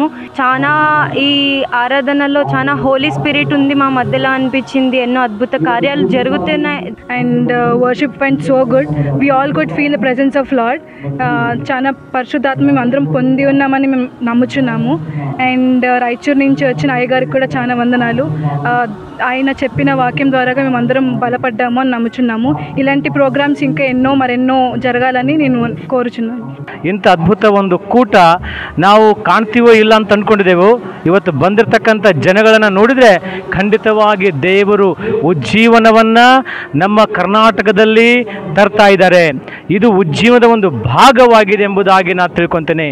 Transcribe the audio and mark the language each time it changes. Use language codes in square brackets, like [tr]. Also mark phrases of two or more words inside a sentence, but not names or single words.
[te] చాలా ఈ ఆరాధనలో చాలా [en] Holy Spirit [te] ఉంది మా మధ్యలో అనిపించింది. ఎన్నో అద్భుత కార్యాలు జరుగుతున్నాయి. [en] And worship went so good. We all could feel the presence of Lord. [te] చాలా పరిశుద్ధాత్మ మేము అందరం పొంది ఉన్నామని మేము నమ్ముచున్నాము. అండ్ రాయచూరు నుంచి వచ్చిన అయ్యగారికి కూడా చాలా వందనాలు. ఆయన చెప్పిన వాక్యం ద్వారా మేము అందరం బలపడ్డాము అని నమ్ముచున్నాము. ఇలాంటి ప్రోగ్రామ్స్ ఇంకా మరెన్నో జరగాలని నేను కోరుచున్నాను. [kn] ಇಂಥ ಅದ್ಭುತ ಒಂದು ಕೂಟ ನಾವು ಕಾಣ್ತೀವೋ ಇಲ್ಲ ಅಂತ ಅಂದ್ಕೊಂಡಿದ್ದೆವು. ಇವತ್ತು ಬಂದಿರತಕ್ಕಂಥ ಜನಗಳನ್ನು ನೋಡಿದರೆ ಖಂಡಿತವಾಗಿ ದೇವರು ಉಜ್ಜೀವನವನ್ನು ನಮ್ಮ ಕರ್ನಾಟಕದಲ್ಲಿ ತರ್ತಾ ಇದ್ದಾರೆ. ಇದು ಉಜ್ಜೀವನದ ಒಂದು ಭಾಗವಾಗಿದೆ ಎಂಬುದಾಗಿ ನಾನು ತಿಳ್ಕೊತೇನೆ.